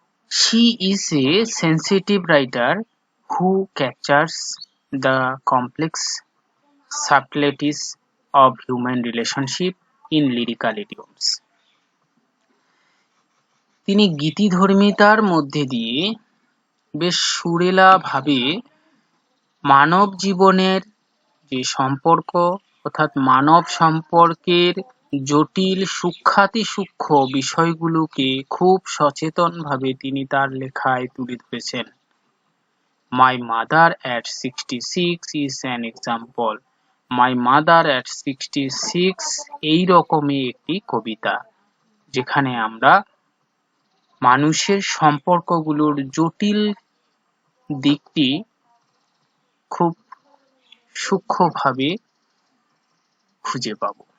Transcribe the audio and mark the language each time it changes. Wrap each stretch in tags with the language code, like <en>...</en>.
<en>She is a sensitive writer who captures the complex subtleties of human relationship in lyrical idioms.</en> <bn>তিনি গীতিধর্মিতার মধ্যে দিয়ে বেশ সুরেলা ভাবে মানব জীবনের যে সম্পর্ক, অর্থাৎ মানব সম্পর্কের জটিল সূক্ষ্মাতিসূক্ষ্ম বিষয়গুলোকে খুব সচেতন ভাবে তিনি তার লেখায় তুলে ধরেছেন।</bn> <en>My Mother at 66 is an example.</en> <bn>My Mother at 66 এই রকমই একটি কবিতা, যেখানে আমরা মানুষের সম্পর্কগুলোর জটিল দিকটি খুব সূক্ষ্মভাবে খুঁজে পাব।</bn>